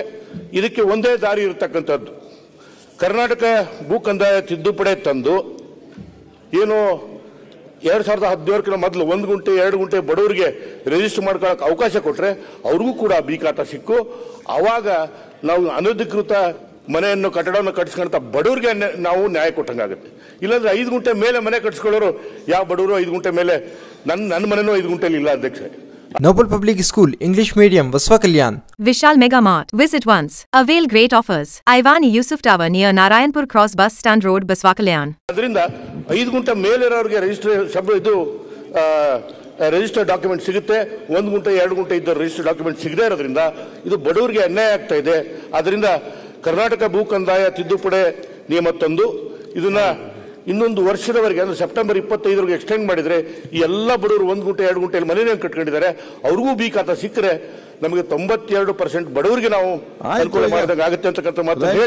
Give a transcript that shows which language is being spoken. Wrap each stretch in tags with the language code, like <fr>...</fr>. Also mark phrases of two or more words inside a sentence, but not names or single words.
<kn>ಇದಕ್ಕೆ ಒಂದೇ ದಾರಿ ಇರತಕ್ಕಂಥದ್ದು, ಕರ್ನಾಟಕ ಭೂ ಕಂದಾಯ ತಿದ್ದುಪಡಿ ತಂದು ಏನು 2017ಕ್ಕಿಂತ ಮೊದಲು 1 ಗುಂಟೆ 2 ಗುಂಟೆ ಬಡವರಿಗೆ ರಿಜಿಸ್ಟರ್ ಮಾಡ್ಕೊಳ್ಳೋಕೆ ಅವಕಾಶ ಕೊಟ್ಟರೆ ಅವ್ರಿಗೂ ಕೂಡ ಬಿ ಖಾತಾ ಸಿಕ್ಕು. ಆವಾಗ ನಾವು ಅನಧಿಕೃತ ಮನೆಯನ್ನು ಕಟ್ಟಡವನ್ನು ಕಟ್ಟಿಸ್ಕೊಂತ ಬಡವರಿಗೆ ನಾವು ನ್ಯಾಯ ಕೊಟ್ಟಂಗಾಗುತ್ತೆ. ಇಲ್ಲಾಂದ್ರೆ 5 ಗುಂಟೆ ಮೇಲೆ ಮನೆ ಕಟ್ಟಿಸ್ಕೊಳ್ಳೋರು ಯಾವ ಬಡವರು 5 ಗುಂಟೆ ಮೇಲೆ ನನ್ನ ಮನೆನೂ 5 ಗುಂಟೆಲಿ ಇಲ್ಲ ಅಧ್ಯಕ್ಷರೇ.</kn> <en>Noble Public School, English Medium, Basava Kalyan. Vishal Mega Mart. Visit once. Avail great offers. Ivani Yusuf Tower near Narayanpur Cross Bus Stand Road, Baswa Kalyan.</en> <kn>ಅದರಿಂದ 5 ಗುಂಟೆ ಮೇಲಿರೋರಿಗೆ</kn> <en>register document</en> <kn>ಸಿಗುತ್ತೆ. 1 ಗುಂಟೆ 2 ಗುಂಟೆ ಇದ್ದ</kn> <en>register document</en> <kn>ಸಿಗದೇ ಇರೋದ್ರಿಂದ ಇದು ಬಡವರಿಗೆ ಅನ್ಯಾಯ ಆಗ್ತಾ ಇದೆ. ಅದರಿಂದ ಕರ್ನಾಟಕ ಭೂ ಕಂದಾಯ ತಿದ್ದುಪಡಿ ನಿಯಮ ತಂದು ಇದನ್ನ ಇನ್ನೊಂದು ವರ್ಷದವರೆಗೆ ಅಂದ್ರೆ</kn> <en>September 25 extend</en> <kn>ಮಾಡಿದ್ರೆ ಈ ಎಲ್ಲ ಬಡವರು 1 ಗುಂಟೆ 2 ಗುಂಟೆಯಲ್ಲಿ ಮನೆಯನ್ನು ಕಟ್ಕೊಂಡಿದ್ದಾರೆ ಅವ್ರಿಗೂ ಬಿ ಖಾತಾ ಸಿಕ್ಕರೆ ನಮಗೆ 92% ಬಡವರಿಗೆ ನಾವು ಅನುಕೂಲ ಮಾಡಿದಾಗ ಆಗುತ್ತೆ ಅಂತಕ್ಕಂಥ ಮಾತು ಹೇಳಿ</kn>